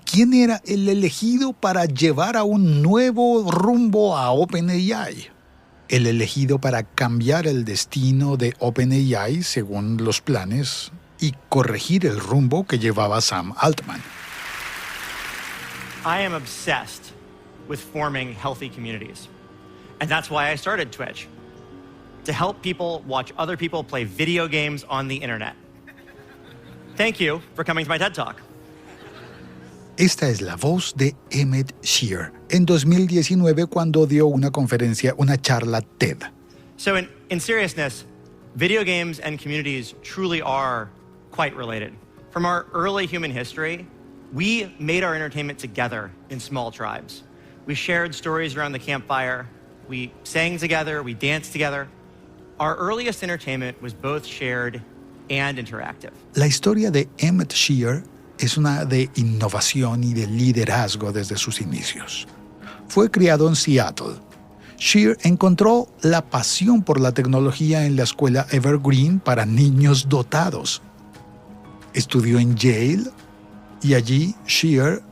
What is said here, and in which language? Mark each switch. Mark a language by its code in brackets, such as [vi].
[es] ¿Quién era el elegido para llevar a un nuevo rumbo a OpenAI? El elegido para cambiar el destino de OpenAI según los planes y corregir el rumbo que llevaba Sam Altman. [en] I am obsessed with forming healthy communities. And that's why I started Twitch. To help people watch other people play video games on the internet. Thank you for coming to my TED Talk. [es] Esta es la voz de Emmett Shear en 2019 cuando dio una conferencia, una charla TED. [en] So in seriousness, video games and communities truly are quite related. From our early human history, we made our entertainment together in small tribes. We shared stories around the campfire. We sang together. We danced together. Our earliest entertainment was both shared and interactive. [es] La historia de Emmett Shear es una de innovación y de liderazgo desde sus inicios. Fue criado en Seattle. Shear encontró la pasión por la tecnología en la escuela Evergreen para niños dotados. Estudió en Yale y allí Shear